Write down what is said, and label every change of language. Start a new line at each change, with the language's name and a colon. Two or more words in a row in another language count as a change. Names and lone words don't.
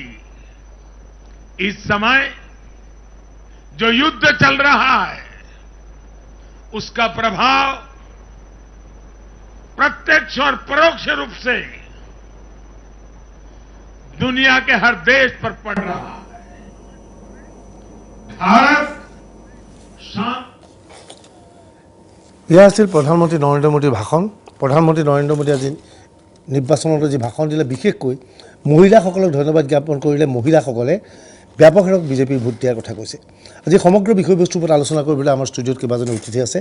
Hindi: इस समय जो युद्ध चल रहा है, उसका प्रभाव प्रत्यक्ष और परोक्ष रूप से दुनिया के हर देश पर पड़ रहा है। भारत
Assamese: এয়া আছিল প্ৰধানমন্ত্ৰী নৰেন্দ্ৰ মোদীৰ ভাষণ। প্ৰধানমন্ত্ৰী নৰেন্দ্ৰ মোদী আজি নিৰ্বাচনত যি ভাষণ দিলে, বিশেষকৈ মহিলাসকলক ধন্যবাদ জ্ঞাপন কৰিলে। মহিলাসকলে ব্যাপক হাৰত বিজেপিৰ ভোট দিয়াৰ কথা কৈছে। আজি সমগ্ৰ বিষয়বস্তুৰ ওপৰত আলোচনা কৰিবলৈ আমাৰ ষ্টুডিঅ'ত কেইবাজনো অতিথি আছে।